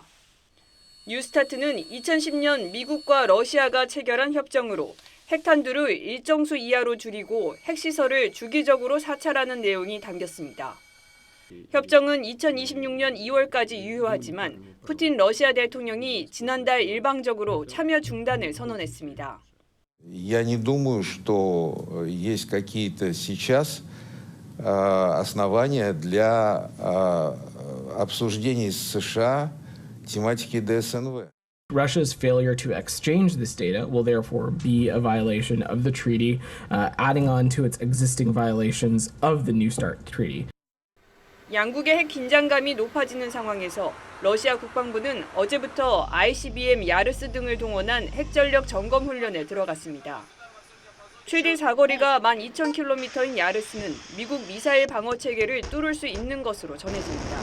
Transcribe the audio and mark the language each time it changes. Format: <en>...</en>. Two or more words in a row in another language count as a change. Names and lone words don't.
<ko>뉴스타트는 2010년 미국과 러시아가 체결한 협정으로 핵탄두를 일정 수 이하로 줄이고 핵시설을 주기적으로 사찰하는 내용이 담겼습니다. 협정은 2026년 2월까지 유효하지만 푸틴 러시아 대통령이 지난달 일방적으로 참여 중단을 선언했습니다.</ko> <ru>Я не думаю, что есть какие-то сейчас основания для обсуждений с США тематики ДСНВ.</ru> <en>Russia's failure to exchange this data will therefore be a violation of the treaty, adding on to its existing violations of the New START treaty.</en> <ko>양국의 핵 긴장감이 높아지는 상황에서 러시아 국방부는 어제부터 ICBM 야르스 등을 동원한 핵전력 점검 훈련에 들어갔습니다. 최대 사거리가 12,000km인 야르스는 미국 미사일 방어 체계를 뚫을 수 있는 것으로 전해집니다.</ko>